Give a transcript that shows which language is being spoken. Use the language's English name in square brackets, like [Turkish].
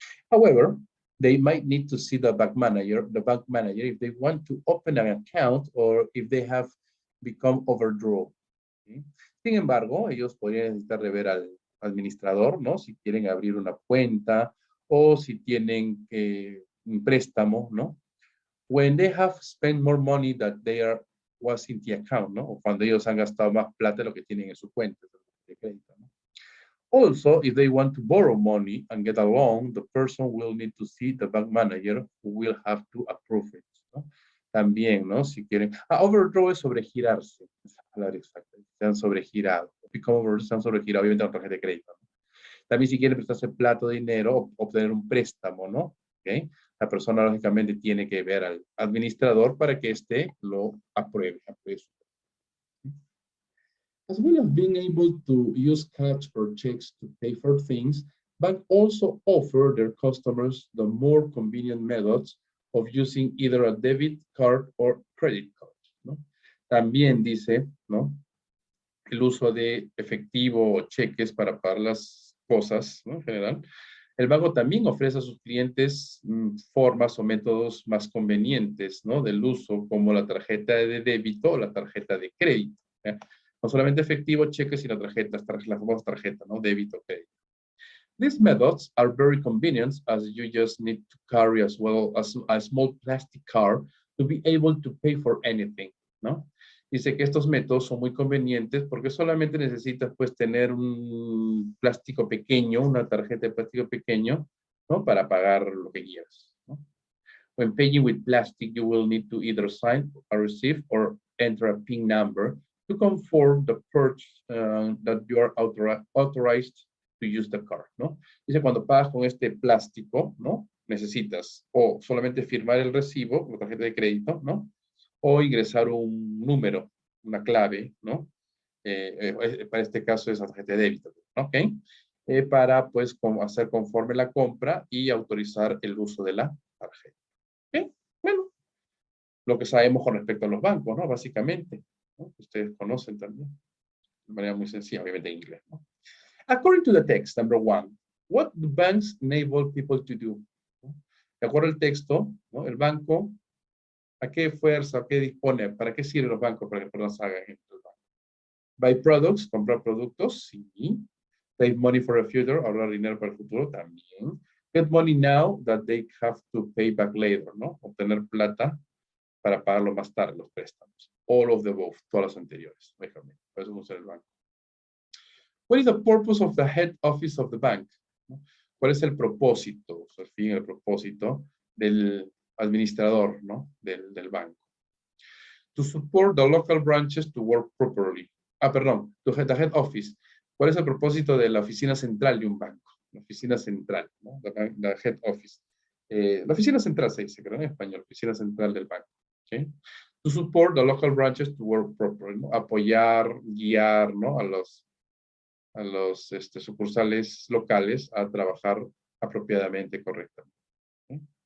[English] However, they might need to see the bank manager if they want to open an account or if they have become overdrawn. [Spanish] ¿Sí? Sin embargo, ellos podrían necesitar de ver al administrador, ¿no? Si quieren abrir una cuenta o si tienen un préstamo, ¿no? [English] When they have spent more money that was in the account, ¿no? [Spanish] O cuando ellos han gastado más plata de lo que tienen en su cuenta de crédito, ¿no? [English] Also, if they want to borrow money and get a loan, the person will need to see the bank manager who will have to approve it, ¿no? [Spanish] También, ¿no? Si quieren. Overdraw es sobregirarse. Esa palabra exacta. Se han sobregirado. [English] Become over, [Spanish] se han sobregirado, obviamente, la tarjeta de crédito, ¿no? También si quieren prestarse plata o dinero, o obtener un préstamo, ¿no? ¿Okay? La persona, lógicamente, tiene que ver al administrador para que éste lo apruebe. [English] As well as being able to use cash or checks to pay for things, banks also offer their customers the more convenient methods of using either a debit card or credit card, ¿no? [Spanish] También dice, ¿no? El uso de efectivo o cheques para pagar las cosas, ¿no? En general. El banco también ofrece a sus clientes formas o métodos más convenientes, ¿no? Del uso, como la tarjeta de débito o la tarjeta de crédito, ¿eh? No solamente efectivo, cheques, sino tarjetas, la famosa tarjeta, ¿no? Débito, crédito. [English] These methods are very convenient as you just need to carry as well as a small plastic card to be able to pay for anything, ¿no? [Spanish] Dice que estos métodos son muy convenientes porque solamente necesitas pues tener un plástico pequeño, una tarjeta de plástico pequeño, ¿no? Para pagar lo que quieras, ¿no? [English] When paying with plastic, you will need to either sign a receipt or enter a PIN number to confirm the purchase that you are authorized to use the card, ¿no? [Spanish] Dice, cuando pagas con este plástico, ¿no? Necesitas o solamente firmar el recibo, la tarjeta de crédito, ¿no? O ingresar un número, una clave, ¿no? Para este caso es la tarjeta de débito, ¿ok? Para, pues, hacer conforme la compra y autorizar el uso de la tarjeta. ¿Ok? Bueno, lo que sabemos con respecto a los bancos, ¿no? Básicamente, ¿no? Ustedes conocen también, de manera muy sencilla, obviamente en inglés, ¿no? [English] According to the text, number 1, what do banks enable people to do? [Spanish] ¿No? De acuerdo al texto, ¿no? El banco, ¿a qué fuerza, a qué dispone? ¿Para qué sirven los bancos? Para que personas hagan ejemplo. [English] Buy products, [Spanish] comprar productos, sí. [English] Save money for the future, [Spanish] ahorrar dinero para el futuro, también. [English] Get money now that they have to pay back later, ¿no? [Spanish] Obtener plata para pagarlo más tarde, los préstamos. [English] All of the above, [Spanish] todas las anteriores. Déjame, por eso usa el banco. [English] What is the purpose of the head office of the bank? [Spanish] ¿Cuál es el propósito, o sea, el fin, el propósito del administrador, ¿no? Del banco? [English] To support the local branches to work properly. [Spanish] Perdón, [English] the head office. [Spanish] ¿Cuál es el propósito de la oficina central de un banco? La oficina central, ¿no? La head office. La oficina central se dice, creo en español, oficina central del banco. ¿Okay? [English] To support the local branches to work properly, ¿no? [Spanish] Apoyar, guiar, [English] ¿no? [Spanish] A los sucursales locales a trabajar apropiadamente, correctamente. ¿Okay?